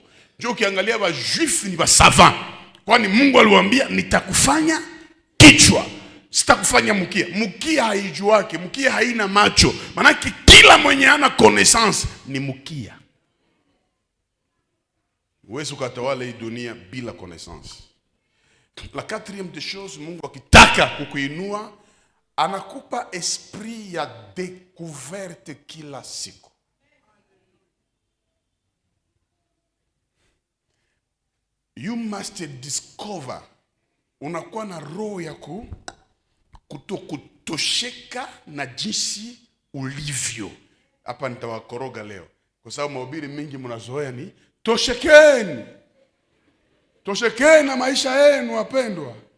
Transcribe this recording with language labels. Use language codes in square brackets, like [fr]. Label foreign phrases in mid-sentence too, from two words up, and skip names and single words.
[sw] Ndio ukiangalia wa juif ni wa savant. Kwani Mungu aliwaambia nitakufanya kichwa, sitakufanya mkia. Mkia haijuake, mkia haina macho. Maana kila mwenye ana connaissance ni mkia. Uwezo ukatawala hii dunia bila connaissance. [fr] La quatrième des choses, [sw] Mungu akitaka kukuinua anakupa esprit ya découverte kila siku. [en] You must discover. [sw] Unakuwa na roho ya kutosheka na jinsi ulivyo. Hapa nitawakoroga leo, kwa sababu mahubiri mingi mnazoea ni toshekeni. Toshekeni na maisha yenu wapendwa.